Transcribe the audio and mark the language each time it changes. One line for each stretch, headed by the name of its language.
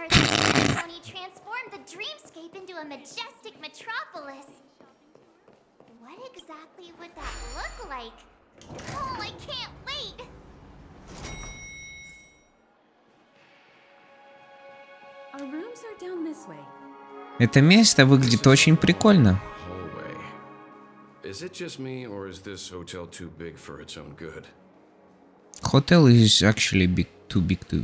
English: Penacony transformed the dreamscape into a majestic metropolis. What exactly would that look like? Oh, I can't wait! Our rooms are down this way.
Russian: Это место выглядит очень прикольно.
English: Is it just me, or is this hotel too big for its own good? Hotel is actually big, too big.